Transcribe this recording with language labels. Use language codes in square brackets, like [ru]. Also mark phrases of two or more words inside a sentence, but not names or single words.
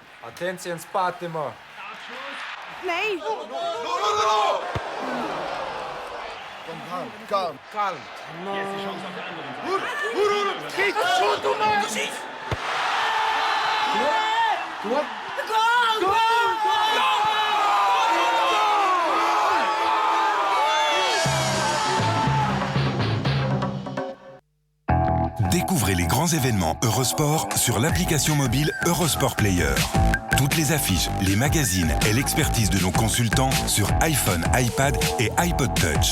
[nl] Attentie en spatema. Nee. Kalm. Kijk, zo, doe maar. Precies. Goed. [fr] Découvrez les grands événements Eurosport sur l'application mobile Eurosport Player. Toutes les affiches, les magazines et l'expertise de nos consultants sur iPhone, iPad et iPod Touch.